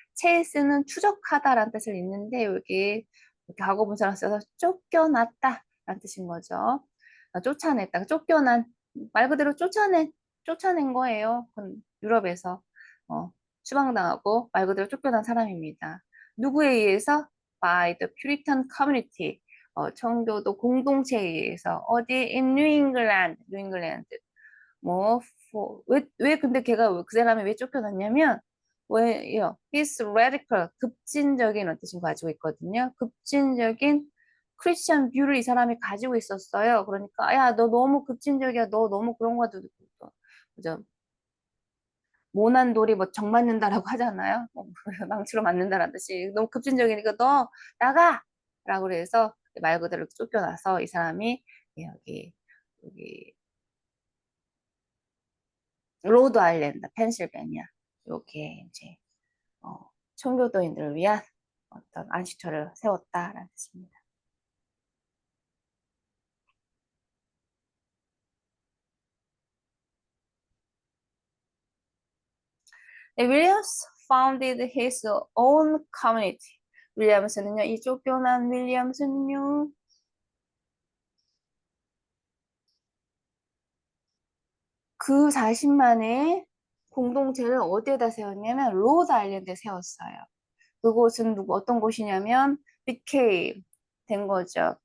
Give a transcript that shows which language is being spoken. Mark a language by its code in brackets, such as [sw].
[ko] 체스는 추적하다라는 뜻을 있는데 여기 이렇게 과거 분사를 써서 쫓겨났다라는 뜻인 거죠. 쫓아냈다, 쫓겨난 말 그대로 쫓아낸 거예요. 유럽에서 추방당하고 말 그대로 쫓겨난 사람입니다. 누구에 의해서? [en] By the Puritan community. [ko] 청교도 공동체에 의해서 어디 [en] in New England, [ko] 뭐 왜 근데 걔가 그 사람이 왜 쫓겨났냐면 왜요? [en] His radical [ko] 급진적인 어떤 뜻을 가지고 있거든요. 급진적인 크리스천 뷰를 이 사람이 가지고 있었어요. 그러니까 야, 너 너무 급진적이야. 너 너무 그런 거 같아. 그죠? 모난 돌이 뭐 정 맞는다라고 하잖아요. 망치로 맞는다라는 뜻이 너무 급진적이니까 너 나가! 라고 그래서 말 그대로 쫓겨나서 이 사람이 여기 로드 아일랜드, 펜실베니아 이렇게 이제 청교도인들을 위한 어떤 안식처를 세웠다라는 뜻입니다. [en] 네, 윌리엄스 founded his own community. [ko] 윌리엄스는요, 이 쫓겨난 윌리엄스는요, 그 자신만의 공동체를 어디에다 세웠냐면 로드 아일랜드에 세웠어요. 그곳은 어떤 곳이냐면 became 된 거죠.